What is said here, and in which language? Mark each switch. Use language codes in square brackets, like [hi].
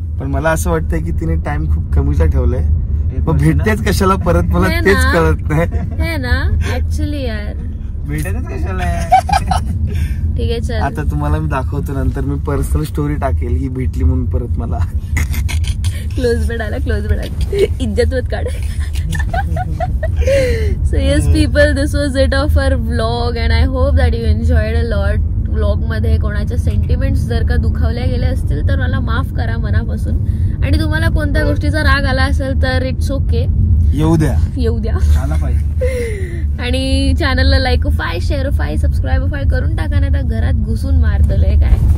[mr] पण मला असं वाटतंय की तिने टाइम खूप कमीचा ठेवलाय. मग भेटतेच कशाला परत, मला तेच कळत नाही. [hi] है ना, ऍक्च्युली यार [mr] भेटतच कशाला. ठीक आहे, चल. आता तुम्हाला मी दाखवतो, नंतर मी पर्सनल स्टोरी टाकेल ही भेटली म्हणून परत मला. क्लोज बेड आला, क्लोज बेड आला. इज्जत मत काढ. [en] So yes people, this was it of our vlog and I hope that you enjoyed a lot. [mr] Vlog मध्ये कोणाच्या सेंटिमेंट्स जर का दुखावल्या गेले असतील तर मला माफ करा मनापासून. आणि तुम्हाला कोणत्या गोष्टीचा राग आला असेल तर [en] it's okay, [mr] येऊ द्या आला पाहिजे. आणि चॅनलला like five, share five, subscribe five करून टाका, नाही तर घरात घुसून मारतलंय काय.